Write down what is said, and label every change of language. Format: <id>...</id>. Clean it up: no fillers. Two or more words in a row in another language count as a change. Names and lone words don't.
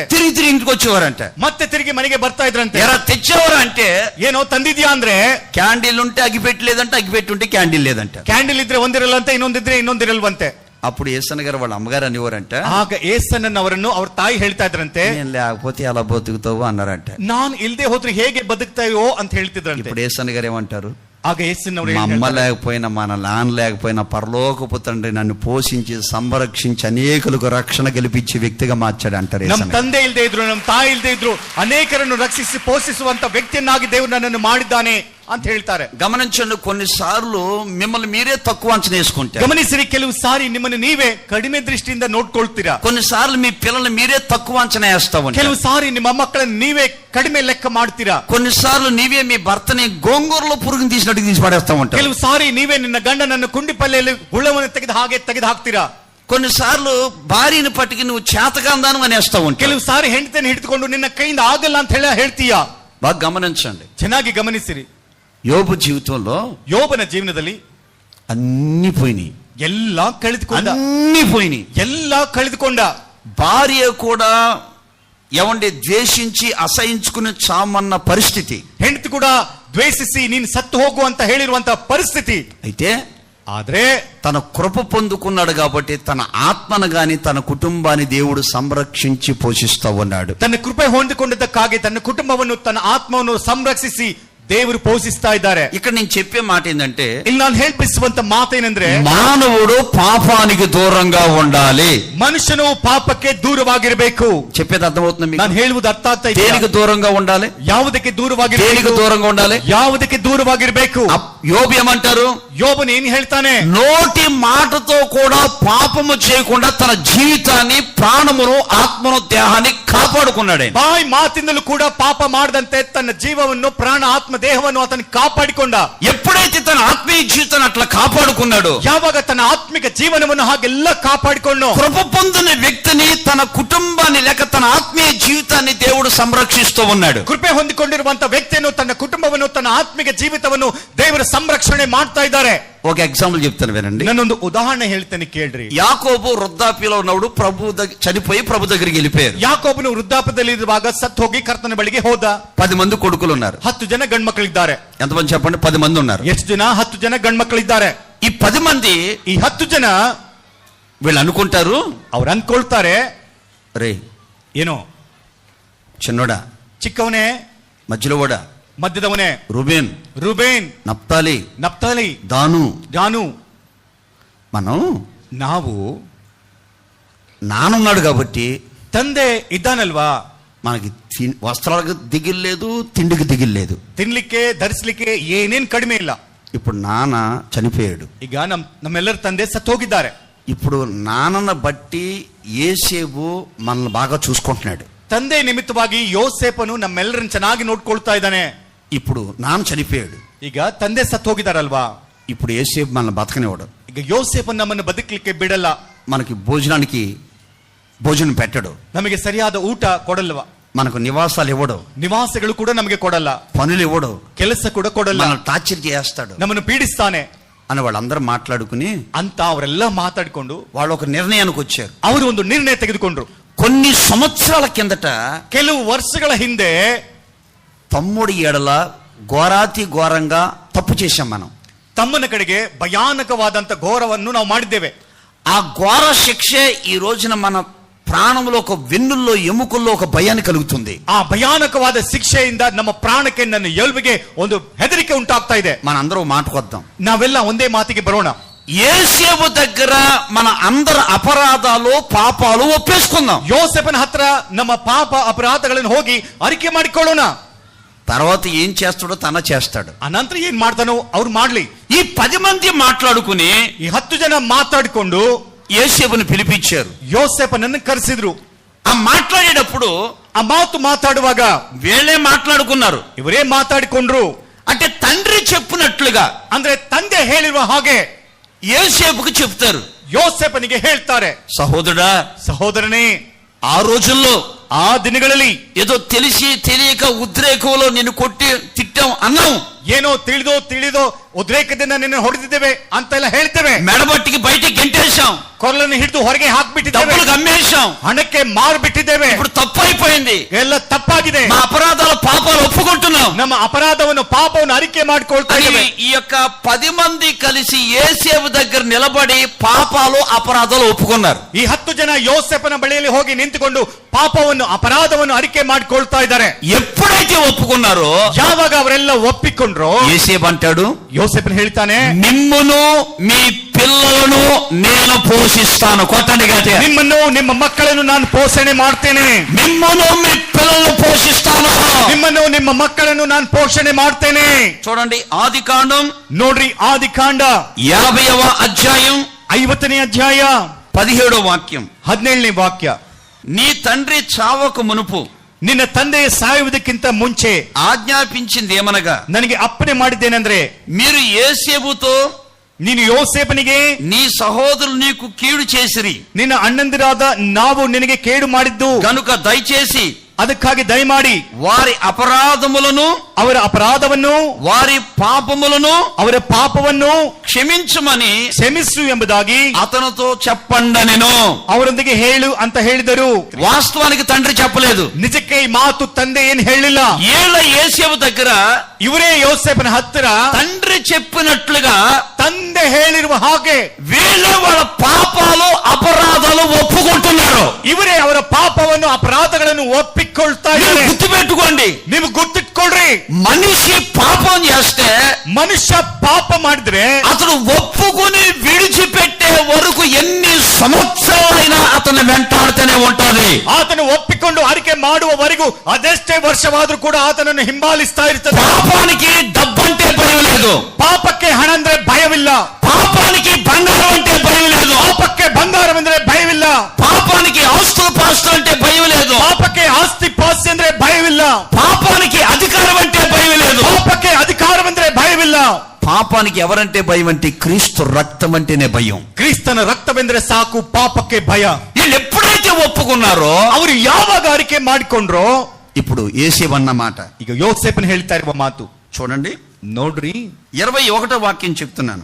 <te>తిరిగి ఇంటికి వచ్చేవారంట.</te> <kn>ಮತ್ತೆ తిరిగి ಮನೆಗೆ ಬರ್ತಾ ಇದ್ರಂತೆ.</kn> <te>ఎరా తెచ్చేవారా అంటే</te> <kn>ಏನೋ ತಂದಿದ್ಯಾ ಅಂದ್ರೆ</kn> <te>క్యాండిల్ ఉంటే అగిపెట్టి లేదంట, అగిపెట్టి ఉంటే క్యాండిల్ లేదంట.</te> <kn>ಕ್ಯಾಂಡಲ್ ಇದ್ರೆ ಒಂದಿರಲ್ಲಂತೆ, ಇನ್ನೊಂದಿದ್ರೆ ಇನ್ನೊಂದಿರಲ್ವಂತೆ.</kn> <te>అప్పుడు ఏసన్న గారు వాళ్ళ అమ్మగారు అనేవారంట,</te> <kn>ಆಗ ಏಸನ್ನವರನ್ನು ಅವ್ರ ತಾಯಿ ಹೇಳ್ತಾ ಇದ್ರಂತೆ,</kn> <te>నేను లేకపోతే ఎలా బతుకుతావు అన్నారంట.</te> <kn>ನಾನ್ ಇಲ್ದೆ ಹೋದ್ರೆ ಹೇಗೆ ಬದುಕ್ತಾಯೋ ಅಂತ ಹೇಳ್ತಿದ್ರಂತೆ.</kn> <te>ఇప్పుడు ఏసన్న గారు ఏమంటారు,</te> <kn>ಆಗ ಏಸನ್ನವರು</kn> <te>మా అమ్మ లేకపోయినా మన నాన్న లేకపోయినా పరలోకపు తండ్రి నన్ను పోషించి సంరక్షించి అనేకులకు రక్షణ కల్పించే వ్యక్తిగా మార్చాడు అంటారు.</te> <kn>ನಮ್ಮ ತಂದೆ ಇಲ್ದೇ ಇದ್ರು, ನಮ್ಮ ತಾಯಿ ಇಲ್ದೇ ಇದ್ರು, ಅನೇಕರನ್ನು ರಕ್ಷಿಸಿ ಪೋಷಿಸುವಂತ ವ್ಯಕ್ತಿಯನ್ನಾಗಿ ದೇವರು ನನ್ನನ್ನು ಮಾಡಿದ್ದಾನೆ ಅಂತ ಹೇಳ್ತಾರೆ.</kn> <te>గమనించండి, కొన్నిసార్లు మిమ్మల్ని మీరే తక్కువ అంచనా వేసుకుంటారు.</te> <kn>ಗಮನಿಸಿರಿ, ಕೆಲವು ಸಾರಿ ನಿಮ್ಮನ್ನು ನೀವೇ ಕಡಿಮೆ ದೃಷ್ಟಿಯಿಂದ ನೋಡ್ಕೊಳ್ತೀರಾ.</kn> <te>కొన్నిసార్లు మీ పిల్లల్ని మీరే తక్కువ అంచనా వేస్తా ఉంటారు.</te> <kn>ಕೆಲವು ಸಾರಿ ನಿಮ್ಮ ಮಕ್ಕಳನ್ನು ನೀವೇ ಕಡಿಮೆ ಲೆಕ್ಕ ಮಾಡ್ತೀರಾ.</kn> <te>కొన్నిసార్లు నీవే మీ భర్తని గోంగూరలో పురుగుని తీసినట్టు తీసి పడేస్తా ఉంటారు.</te> <kn>ಕೆಲವು ಸಾರಿ ನೀವೇ ನಿನ್ನ ಗಂಡನನ್ನು ಕುಂಡಿ ಪಲ್ಲೆಯಲ್ಲಿ ಹುಳವನ್ನು ತೆಗೆದು ಹಾಕ್ತೀರಾ.</kn> <te>కొన్నిసార్లు భార్యని పట్టుకి నువ్వు చేతకాందాను అనేస్తా ఉంటావు.</te> <kn>ಕೆಲವು ಸಾರಿ ಹೆಂಡತಿಯನ್ನು ಹಿಡಿದುಕೊಂಡು ನಿನ್ನ ಕೈಯಿಂದ ಆಗಲ್ಲ ಅಂತ ಹೇಳ್ತೀಯಾ.</kn> <te>బాగా గమనించండి,</te> <kn>ಚೆನ್ನಾಗಿ ಗಮನಿಸಿರಿ.</kn> <te>యోబు జీవితంలో</te> <kn>ಯೋಬನ ಜೀವನದಲ್ಲಿ</kn> <te>అన్ని పోయినాయి,</te> <kn>ಎಲ್ಲ ಕಳೆದುಕೊಂಡ,</kn> <te>అన్ని పోయినాయి.</te> <kn>ಎಲ್ಲ ಕಳೆದುಕೊಂಡ.</kn> <te>భార్య కూడా ఎవండి ద్వేషించి అసహించుకుని చామన్న పరిస్థితి.</te> <kn>ಹೆಂಡತಿ ಕೂಡ ದ್ವೇಷಿಸಿ ನೀನು ಸತ್ತು ಹೋಗು ಅಂತ ಹೇಳಿರುವಂತ ಪರಿಸ್ಥಿತಿ.</kn> <te>అయితే</te> <kn>ಆದ್ರೆ</kn> <te>తన కృప పొందుకున్నాడు కాబట్టి తన ఆత్మను గాని తన కుటుంబాన్ని దేవుడు సంరక్షించి పోషిస్తా ఉన్నాడు.</te> <kn>ತನ್ನ ಕೃಪೆ ಹೊಂದಿಕೊಂಡಿದ್ದಕ್ಕಾಗಿ ತನ್ನ ಕುಟುಂಬವನ್ನು ತನ್ನ ಆತ್ಮವನ್ನು ಸಂರಕ್ಷಿಸಿ ದೇವರು ಪೋಷಿಸ್ತಾ ಇದ್ದಾರೆ.</kn> <te>ఇక్కడ నేను చెప్పే మాట ఏంటంటే,</te> <kn>ಇಲ್ಲಿ ನಾನು ಹೇಳ್ಪಿಸುವಂತ ಮಾತೇನೆಂದ್ರೆ,</kn> <te>మానవుడు పాపానికి దూరంగా ఉండాలి.</te> <kn>ಮನುಷ್ಯನು ಪಾಪಕ್ಕೆ ದೂರವಾಗಿರಬೇಕು.</kn> <te>చెప్పేది అర్థమవుతుంది మీకు?</te> <kn>ನಾನು ಹೇಳುವುದು ಅರ್ಥ ಆಗ್ತಾ ಇದೆ.</kn> <te>దేనికి దూరంగా ఉండాలి?</te> <kn>ಯಾವುದಕ್ಕೆ ದೂರವಾಗಿರಬೇಕು?</kn> <te>దేనికి దూరంగా ఉండాలి?</te> <kn>ಯಾವುದಕ್ಕೆ దూరವಾಗಿರಬೇಕು?</kn> <te>యోబు ఏమంటారు?</te> <kn>ಯೋಬನು ಏನ್ ಹೇಳ್ತಾನೆ?</kn> <te>నోటి మాటతో కూడా పాపము చేయకుండా తన జీవితాన్ని, ప్రాణమును, ఆత్మను, దేహాన్ని కాపాడుకున్నాడు.</te> <kn>ಬಾಯಿ ಮಾತಿಂದಲೂ ಕೂಡ ಪಾಪ ಮಾಡದಂತೆ ತನ್ನ ಜೀವವನ್ನು, ಪ್ರಾಣ, ಆತ್ಮ, ದೇಹವನ್ನು ಆತನು ಕಾಪಾಡಿಕೊಂಡ.</kn> <te>ఎప్పుడైతే తన ఆత్మీయ జీవితాన్ని అట్లా కాపాడుకున్నాడు,</te> <kn>ಯಾವಾಗ ತನ್ನ ಆತ್ಮಿಕ ಜೀವನವನ್ನು ಹಾಗೆಲ್ಲ ಕಾಪಾಡಿಕೊಂಡು,</kn> <te>కృప పొందిన వ్యక్తిని, తన కుటుంబాన్ని లేక తన ఆత్మీయ జీవితాన్ని దేవుడు సంరక్షిస్తూ ఉన్నాడు.</te> <kn>ಕೃಪೆ ಹೊಂದಿಕೊಂಡಿರುವಂತ ವ್ಯಕ್ತಿಯನ್ನು, ತನ್ನ ಕುಟುಂಬವನ್ನು, ತನ್ನ ಆತ್ಮಿಕ ಜೀವಿತವನ್ನು ದೇವರ ಸಂರಕ್ಷಣೆ ಮಾಡ್ತಾ ಇದ್ದಾರೆ.</kn> <te>ఒక ఎగ్జాంపుల్ చెప్తాను వినండి.</te> <kn>ನಾನೊಂದು ಉದಾಹರಣೆ ಹೇಳ್ತೇನೆ ಕೇಳ್ರಿ.</kn> <te>యాకోబు వృద్ధాప్యలో ఉన్నప్పుడు చనిపోయి ప్రభు దగ్గరికి వెళ్ళిపోయారు.</te> <kn>ಯಾಕೋಬನು ವೃದ್ಧಾಪ್ಯದಲ್ಲಿ ಇರುವಾಗ ಸತ್ತು ಹೋಗಿ ಕರ್ತನ ಬಳಿಗೆ ಹೋದ.</kn> <te>10 ಮಂದಿ కొడుకులు ఉన్నారు.</te> <kn>10 ಜನ ಗಂಡ್ಮಕ್ಳಿದ್ದಾರೆ.</kn> <te>ఎంతమంది చెప్పండి? 10 మంది ఉన్నారు.</te> <kn>ಎಷ್ಟು ಜನ? 10 ಜನ ಗಂಡ್ಮಕ್ಳಿದ್ದಾರೆ.</kn> <te>ఈ 10 మంది,</te> <kn>ಈ 10 ಜನ</kn> <te>వీళ్ళు అనుకుంటారు,</te> <kn>ಅವ್ರು ಅನ್ಕೊಳ್ತಾರೆ,</kn> <te>రే</te> <kn>ಏನೋ</kn> <te>చిన్నోడా,</te> <kn>ಚಿಕ್ಕವನೇ,</kn> <te>మధ్యలో వాడా,</te> <kn>ಮಧ್ಯದವನೇ,</kn> <te>రూబేన్,</te> <kn>ನಪ್ತಾಲಿ, ದಾನು,</kn> <te>మనం</te> <kn>ನಾವು</kn> <te>నానున్నాడు కాబట్టి</te> <kn>ತಂದೆ ಇದ್ದಾನಲ್ವಾ,</kn> <te>మనకి వస్త్రాలకు దిగిల్లేదు, తిండికి దిగిల్లేదు,</te> <kn>ತಿನ್ಲಿಕ್ಕೆ ಧರಿಸ್ಲಿಕ್ಕೆ ಏನೇನ್ ಕಡಿಮೆ ಇಲ್ಲ.</kn> <te>ఇప్పుడు నాన్న చనిపోయాడు.</te> <kn>ಈಗ ನಮ್ಮೆಲ್ಲರ ತಂದೆ ಸತ್ತು ಹೋಗಿದ್ದಾರೆ.</kn> <te>ఇప్పుడు నాన్నను బట్టి యేసేపు మనల్ని బాగా చూసుకుంటున్నాడు.</te> <kn>ತಂದೆ ನಿಮಿತ್ತವಾಗಿ ಯೋಸೇಪನು ನಮ್ಮೆಲ್ಲರನ್ನು ಚೆನ್ನಾಗಿ ನೋಡ್ಕೊಳ್ತಾ ಇದ್ದಾನೆ.</kn> <te>ఇప్పుడు నాన్న చనిపోయాడు,</te> <kn>ಈಗ ತಂದೆ ಸತ್ತು ಹೋಗಿದಾರಲ್ವಾ,</kn> <te>ఇప్పుడు యేసేపు మనల్ని బతకనివ్వడు.</te> <kn>ಈಗ ಯೋಸೇಪನ್ ನಮ್ಮನ್ನು ಬದುಕಲಿಕ್ಕೆ ಬಿಡಲ್ಲ.</kn> <te>మనకి భోజనం పెట్టడు,</te> <kn>ನಮಗೆ ಸರಿಯಾದ ಊಟ ಕೊಡಲ್ವಾ,</kn> <te>మనకు నివాసాలు ఇవ్వడు,</te> <kn>ನಿವಾಸಗಳು ಕೂಡ ನಮಗೆ ಕೊಡಲ್ಲ,</kn> <te>పనులు ఇవ్వడు,</te> <kn>ಕೆಲಸ ಕೂಡ ಕೊಡಲ್ಲ,</kn> <te>మనల్ని టార్చర్ చేస్తాడు</te> <kn>ನಮ್ಮನ್ನು ಪೀಡಿಸ್ತಾನೆ</kn> <te>అని వాళ్ళందరూ మాట్లాడుకుని</te> <kn>ಅಂತ ಅವರೆಲ್ಲ ಮಾತಾಡಿಕೊಂಡು</kn> <te>వాళ్ళు ఒక నిర్ణయానికి వచ్చారు.</te> <kn>ಅವರು ಒಂದು ನಿರ್ಣಯ ತೆಗೆದುಕೊಂಡ್ರು.</kn> <te>కొన్ని సంవత్సరాల కిందట</te> <kn>ಕೆಲವು ವರ್ಷಗಳ ಹಿಂದೆ</kn> <te>తమ్ముడి ఎడల ఘోరాతి ఘోరంగా తప్పు చేశాం మనం.</te> <kn>ತಮ್ಮನ ಕಡೆಗೆ ಭಯಾನಕವಾದಂತ ಘೋರವನ್ನು ನಾವು ಮಾಡಿದ್ದೇವೆ.</kn> <te>ఆ ఘోర శిక్షే ఈ రోజున మన ప్రాణంలో, ఒక వెన్నుల్లో, ఎముకల్లో ఒక భయాన్ని కలుగుతుంది.</te> <kn>ಆ ಭಯಾನಕವಾದ ಶಿಕ್ಷೆಯಿಂದ ನಮ್ಮ ಪ್ರಾಣಕ್ಕೆ, ನನ್ನ ಎಲುಬಿಗೆ ಒಂದು ಹೆದರಿಕೆ ಉಂಟಾಗ್ತಾ ಇದೆ.</kn> <te>మనందరూ మాటకొద్దాం,</te> <kn>ನಾವೆಲ್ಲ ಒಂದೇ ಮಾತಿಗೆ ಬರೋಣ.</kn> <te>యేసేపు దగ్గర మన అందరి అపరాధాలు, పాపాలు ఒప్పేసుకుందాం.</te> <kn>ಯೋಸೇಪನ ಹತ್ರ ನಮ್ಮ ಪಾಪ ಅಪರಾಧಗಳನ್ನು ಹೋಗಿ ಅರಿಕೆ ಮಾಡಿಕೊಳ್ಳೋಣ.</kn> <te>తర్వాత ఏం చేస్తాడో తన చేస్తాడు.</te> <kn>ಅನಂತರ ಏನ್ ಮಾಡ್ತಾನೋ ಅವ್ರು ಮಾಡ್ಲಿ.</kn> <te>ఈ 10 మంది మాట్లాడుకుని,</te> <kn>ಈ 10 ಜನ ಮಾತಾಡಿಕೊಂಡು</kn> <te>యేసేపుని పిలిపించారు.</te> <kn>ಯೋಸೇಪನನ್ನು ಕರೆಸಿದ್ರು.</kn> <te>ఆ మాట్లాడేటప్పుడు,</te> <kn>ಆ ಮಾತು ಮಾತಾಡುವಾಗ</kn> <te>వీళ్ళే మాట్లాడుకున్నారు.</te> <kn>ಇವರೇ ಮಾತಾಡಿಕೊಂಡ್ರು.</kn> <te>అంటే తండ్రి చెప్పినట్లుగా,</te> <kn>ಅಂದ್ರೆ ತಂದೆ ಹೇಳಿರುವ ಹಾಗೆ</kn> <te>యేసేపుకు చెప్తారు.</te> <kn>ಯೋಸೇಪನಿಗೆ ಹೇಳ್ತಾರೆ,</kn> <te>సహోదరుడా,</te> <kn>ಸಹೋದರನೇ,</kn> <te>ఆ రోజుల్లో,</te> <kn>ಆ ದಿನಗಳಲ್ಲಿ</kn> <te>ఏదో తెలిసి తెలియక ఉద్రేకంలో నిన్ను కొట్టి తిట్టాం అన్నాం.</te> <kn>ಏನೋ ತಿಳಿದೋ ಉದ್ರೇಕದಿಂದ ನಿನ್ನ ಹೊಡೆದಿದ್ದೇವೆ ಅಂತೆಲ್ಲ ಹೇಳ್ತೇವೆ.</kn> <te>మెడబట్టికి బయటికి గెంటేశాం,</te> <kn>ಕೊರಳನ್ನು ಹಿಡಿದು ಹೊರಗೆ ಹಾಕ್ಬಿಟ್ಟಿದ್ದೇವೆ,</kn> <te>డబ్బులకు అమ్మేశాం,</te> <kn>ಹಣಕ್ಕೆ ಮಾರ್ಬಿಟ್ಟಿದ್ದೇವೆ.</kn> <te>ఇప్పుడు తప్పు అయిపోయింది,</te> <kn>ಎಲ್ಲ ತಪ್ಪಾಗಿದೆ.</kn> <te>మా అపరాధాల పాపాలు ఒప్పుకుంటున్నాం.</te> <kn>ನಮ್ಮ ಅಪರಾಧವನ್ನು ಪಾಪವನ್ನು ಅರಿಕೆ ಮಾಡಿಕೊಳ್ತಾ</kn> <te>అని</te> <kn>ಇದ್ದೇವೆ.</kn> <te>ఈ యొక్క 10 మంది కలిసి యేసేపు దగ్గర నిలబడి పాపాలు అపరాధాలు ఒప్పుకున్నారు.</te> <kn>ಈ 10 ಜನ ಯೋಸೇಫನ ಬಳಿಯಲ್ಲಿ ಹೋಗಿ ನಿಂತುಕೊಂಡು ಪಾಪವನ್ನು ಅಪರಾಧವನ್ನು ಅರಿಕೆ ಮಾಡಿಕೊಳ್ತಾ ಇದ್ದಾರೆ.</kn> <te>ఎప్పుడైతే ఒప్పుకున్నారో</te> <kn>ಯಾವಾಗ ಅವರೆಲ್ಲ ಒಪ್ಪಿಕೊಂಡ್ರು,</kn> <te>యేసేపు అంటాడు,</te> <kn>ಯೋಸೇಫನ್ ಹೇಳ್ತಾನೆ,</kn> <te>మిమ్మును మీ పిల్లలను నేను పోషిస్తాను. కొట్టండి గట్టిగా.</te> <kn>ನಿಮ್ಮನ್ನು ನಿಮ್ಮ ಮಕ್ಕಳನ್ನು ನಾನು ಪೋಷಣೆ ಮಾಡ್ತೇನೆ.</kn> <te>మిమ్మును మీ పిల్లలను పోషిస్తాను.</te> <kn>ನಿಮ್ಮನ್ನು ನಿಮ್ಮ ಮಕ್ಕಳನ್ನು ನಾನು ಪೋಷಣೆ ಮಾಡ್ತೇನೆ.</kn> <te>చూడండి ఆదికాండం</te> <kn>ನೋಡ್ರಿ, ಆದಿಕಾಂಡ</kn> <te>50వ అధ్యాయం</te> <kn>50ನೇ ಅಧ್ಯಾಯ</kn> <te>17వ వాక్యం.</te> <kn>17ನೇ ವಾಕ್ಯ.</kn> <te>నీ తండ్రి చావకు మునుపు</te> <kn>ನಿನ್ನ ತಂದೆ ಸಾಯುವುದಕ್ಕಿಂತ ಮುಂಚೆ</kn> <te>ఆజ్ఞాపించింది ఏమనగా,</te> <kn>ನನಗೆ ಅಪ್ಪಣೆ ಮಾಡಿದ್ದೇನೆಂದ್ರೆ,</kn> <te>మీరు యేసేపుతో</te> <kn>ನೀನು ಯೋಸೇಫನಿಗೆ,</kn> <te>నీ సహోదరులు నీకు కీడు చేసిరి</te> <kn>ನಿನ್ನ ಅಣ್ಣಂದಿರಾದ ನಾವು ನಿನಗೆ ಕೇಡು ಮಾಡಿದ್ದು</kn> <te>గనుక దయచేసి</te> <kn>ಅದಕ್ಕಾಗಿ ದಯಮಾಡಿ</kn> <te>వారి అపరాధములను</te> <kn>ಅವರ ಅಪರಾಧವನ್ನು,</kn> <te>వారి పాపములను</te> <kn>ಅವರ ಪಾಪವನ್ನು</kn> <te>క్షమించమని</te> <kn>ಕ್ಷಮಿಸು ಎಂಬುದಾಗಿ</kn> <te>అతనితో చెప్పండనెను.</te> <kn>ಅವರೊಂದಿಗೆ ಹೇಳು ಅಂತ ಹೇಳಿದರು.</kn> <te>వాస్తవానికి తండ్రి చెప్పలేదు.</te> <kn>ನಿಜಕ್ಕೆ ಈ ಮಾತು ತಂದೆ ಏನ್ ಹೇಳಿಲ್ಲ.</kn> <te>ఏళ్ళ యేసేపు దగ్గర</te> <kn>ಇವರೇ ಯೋಸೇಫನ ಹತ್ತಿರ</kn> <te>తండ్రి చెప్పినట్లుగా</te> <kn>ತಂದೆ ಹೇಳಿರುವ ಹಾಗೆ</kn> <te>వీళ్ళే వాళ్ళ పాపాలు అపరాధాలు ఒప్పుకుంటున్నారు.</te> <kn>ಇವರೇ ಅವರ ಪಾಪವನ್ನು ಅಪರಾಧಗಳನ್ನು ಒಪ್ಪಿಕೊಳ್ತಾ</kn> <te>మీరు</te> <kn>ಇದ್ದಾರೆ.</kn> <te>గుర్తుపెట్టుకోండి,</te> <kn>ನೀವು ಗುರ್ತಿಟ್ಕೊಳ್ರಿ,</kn> <te>మనిషి పాపం చేస్తే</te> <kn>ಮನುಷ್ಯ ಪಾಪ ಮಾಡಿದ್ರೆ</kn> <te>అతను ఒప్పుకొని విడిచిపెట్టే వరకు ఎన్ని సంవత్సరాలైనా అతను వెంటాడుతూనే ఉంటది.</te> <kn>ಆತನು ಒಪ್ಪಿಕೊಂಡು ಅರಿಕೆ ಮಾಡುವವರೆಗೂ ಅದೆಷ್ಟೇ ವರ್ಷವಾದ್ರೂ ಕೂಡ ಆತನನ್ನು ಹಿಂಬಾಲಿಸ್ತಾ ಇರ್ತದೆ.</kn> <te>పాపానికి డబ్బంటే భయం లేదు,</te> <kn>ಪಾಪಕ್ಕೆ ಹಣ ಅಂದ್ರೆ ಭಯವಿಲ್ಲ,</kn> <te>పాపానికి బంగారం అంటే భయం లేదు,</te> <kn>ಪಾಪಕ್ಕೆ ಬಂಗಾರವೆಂದ್ರೆ ಭಯವಿಲ್ಲ,</kn> <te>పాపానికి ఆస్తులు పాస్తులు అంటే భయం లేదు,</te> <kn>ಪಾಪಕ್ಕೆ ಆಸ್ತಿ ಪಾಸ್ತಿ ಅಂದ್ರೆ ಭಯವಿಲ್ಲ,</kn> <te>పాపానికి అధికారం అంటే భయం లేదు.</te> <kn>ಪಾಪಕ್ಕೆ ಅಧಿಕಾರವೆಂದ್ರೆ ಭಯವಿಲ್ಲ.</kn> <te>పాపానికి ఎవరంటే భయం అంటే క్రీస్తు రక్తం అంటేనే భయం.</te> <kn>ಕ್ರಿಸ್ತನ ರಕ್ತವೆಂದ್ರೆ ಸಾಕು, ಪಾಪಕ್ಕೆ ಭಯ.</kn> <te>వీళ్ళు ఎప్పుడైతే ఒప్పుకున్నారో</te> <kn>ಅವರು ಯಾವಾಗ ಅರಿಕೆ ಮಾಡಿಕೊಂಡ್ರೋ,</kn> <te>ఇప్పుడు యేసేపు అన్న మాట</te> <kn>ಈಗ ಯೋಸೇಫನ್ ಹೇಳ್ತಾ ಇರುವ ಮಾತು</kn> <te>చూడండి.</te> <kn>ನೋಡ್ರಿ,</kn> <te>21వ వాక్యం చెప్తున్నాను.</te>